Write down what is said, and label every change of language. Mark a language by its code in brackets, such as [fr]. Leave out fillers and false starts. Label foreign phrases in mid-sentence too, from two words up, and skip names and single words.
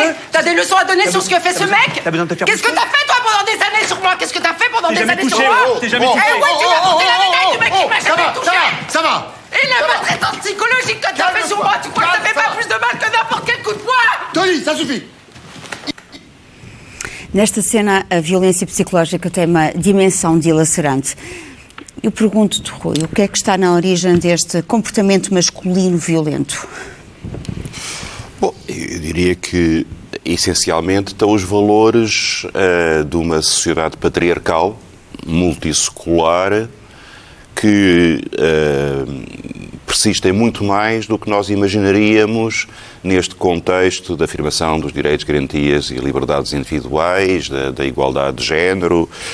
[fr] T'as des leçons à donner sur ce que fait ce mec? T'as besoin de te faire... Qu'est-ce que t'as fait, toi, pendant des années sur moi? Qu'est-ce que t'as fait pendant des années sur moi? T'es jamais touché. Eh ouais, tu m'as porté la médaille du mec qui m'a jamais touché! Ça va. Et la maltraitance psychologique que t'as fait sur moi, tu crois que ça fait pas plus de mal que n'importe quel coup de poing? Tony, ça suffit. [pt] Nesta cena, a violência psicológica tem uma dimensão dilacerante. Eu pergunto-te, Rui, o que é que está na origem deste comportamento masculino violento? Bom, eu diria que, essencialmente, estão os valores de uma sociedade patriarcal, multissecular, que persistem muito mais do que nós imaginaríamos neste contexto da afirmação dos direitos, garantias e liberdades individuais, da igualdade de género,